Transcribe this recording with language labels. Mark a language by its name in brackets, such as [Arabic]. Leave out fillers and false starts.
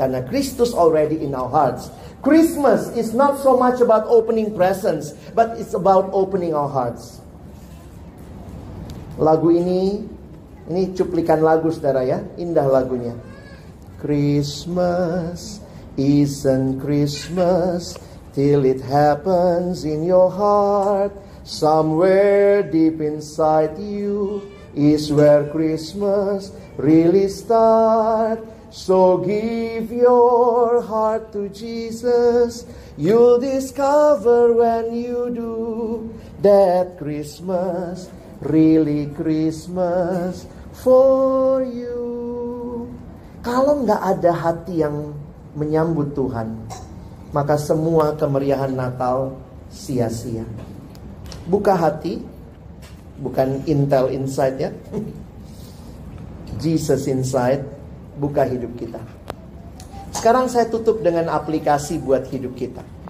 [English] Karena Kristus already in our hearts. Christmas is not so much about opening presents, but it's about opening our hearts. [Indonesian] Lagu ini cuplikan lagu saudara ya, indah lagunya. [English] Christmas isn't Christmas till it happens in your heart. Somewhere deep inside you is where Christmas really starts. So give your heart to Jesus. You'll discover when you do that Christmas really Christmas for you. [Indonesian] Kalau nggak ada hati yang menyambut Tuhan, maka semua kemeriahan Natal sia-sia. Buka hati, bukan Intel inside ya. [English] Jesus inside, [Indonesian] buka hidup kita. Sekarang saya tutup dengan aplikasi buat hidup kita.